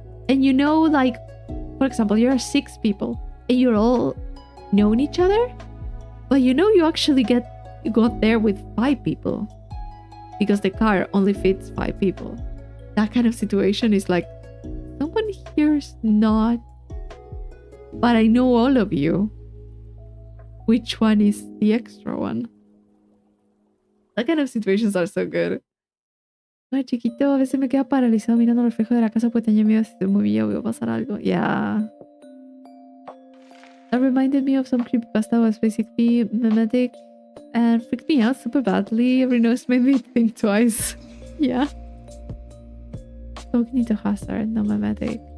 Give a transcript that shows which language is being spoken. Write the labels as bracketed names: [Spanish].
[English] And you know, like, for example, you're 6 people and you're all knowing each other, but you know you actually got there with 5 people because the car only fits 5 people. That kind of situation is like, someone here's not, but I know all of you. Which one is the extra one? That kind of situations are so good. [Spanish] Ay, chiquito, a veces me queda paralizado mirando el reflejo de la casa porque tenía miedo si se movía o iba a pasar algo. [English] Yeah. That reminded me of some creepypasta was basically mimetic and freaked me out super badly. Every noise made me think twice. Yeah. Talking into hazard, no mimetic.